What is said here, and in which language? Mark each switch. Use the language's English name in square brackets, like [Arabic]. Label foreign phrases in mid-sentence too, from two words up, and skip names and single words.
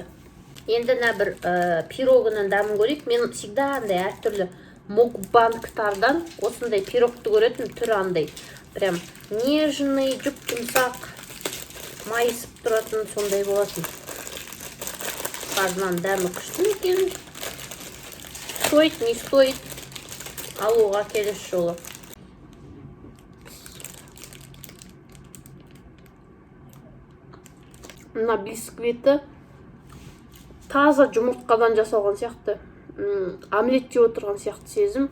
[Kazakh] Енді мына бір пирогының дәмін көрейік. Мен всегда андай әртүрлі мукбангтардан осындай пирогты көретін, түрі андай. [Russian] Прям нежный, [Kazakh] жұп-жұмсақ, майысып тұратын сондай болатын. Қазынан дәмі күшті екен. [Russian] Стоит, не стоит. [Kazakh] Алуға келесі жолы. Мына бисквиті таза жұмыртқадан жасалған сияқты. Омлет жеп отырған сияқты сезім.